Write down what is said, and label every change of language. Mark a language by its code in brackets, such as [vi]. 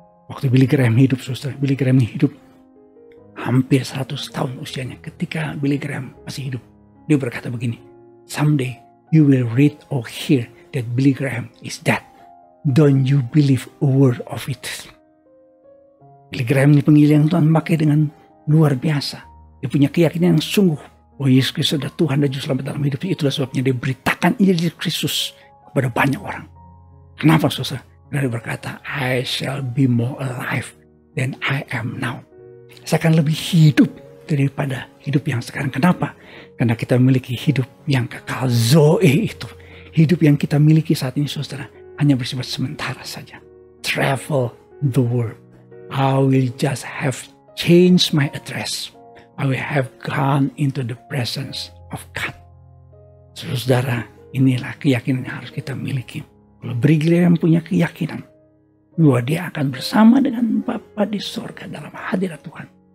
[id] Waktu Billy Graham hidup, saudara, Billy Graham hidup hampir 100 tahun usianya. Ketika Billy Graham masih hidup, dia berkata begini, [en] someday you will read or hear that Billy Graham is dead. Don't you believe a word of it. [id] Billy Graham ini pengilihan Tuhan pakai dengan luar biasa. Dia punya keyakinan yang sungguh bahwa Yesus Kristus adalah Tuhan dan Juru Selamat dalam hidupnya. Itulah sebabnya dia beritakan Injil Yesus Kristus kepada banyak orang. Kenapa saudara? Karena dia berkata, [en] I shall be more alive than I am now. [id] Saya akan lebih hidup daripada hidup yang sekarang. Kenapa? Karena kita memiliki hidup yang kekal, Zoe itu. Hidup yang kita miliki saat ini saudara, hanya bersifat sementara saja. [en] Travel the world. I will just have changed my address. I will have gone into the presence of God. [id] Saudara, inilah keyakinan yang harus kita miliki. Kalau Briglia yang punya keyakinan bahwa dia akan bersama dengan Bapa di sorga dalam hadirat Tuhan.